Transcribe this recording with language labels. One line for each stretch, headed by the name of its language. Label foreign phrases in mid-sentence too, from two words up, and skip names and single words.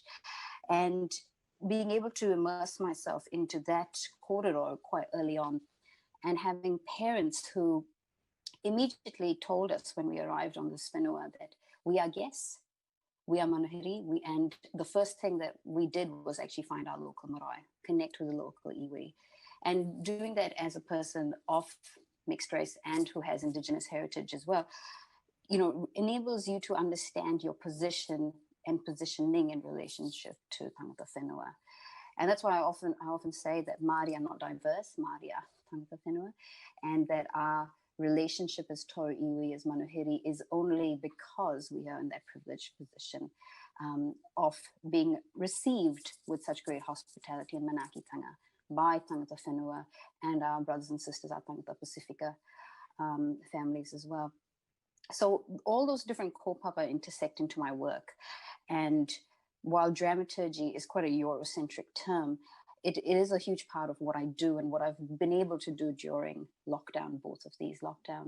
English: And being able to immerse myself into that corridor quite early on, and having parents who immediately told us when we arrived on this whenua that we are guests, we are manuhiri, and the first thing that we did was actually find our local marae, connect with the local iwi. And doing that as a person of mixed race and who has Indigenous heritage as well, enables you to understand your position and positioning in relationship to
Māori: tangata whenua.
English: And that's why I often say that Māori are not diverse, Māori are
Māori: tangata whenua,
English: and that our relationship as
Māori: tō iwi,
English: as manuhiri, is only because we are in that privileged position of being received with such great hospitality and manakitanga by
Māori: tangata whenua
English: and our brothers and sisters, our tangata Pacifica families as well. So all those different kaupapa intersect into my work. And while dramaturgy is quite a Eurocentric term, it is a huge part of what I do and what I've been able to do during lockdown, both of these lockdowns.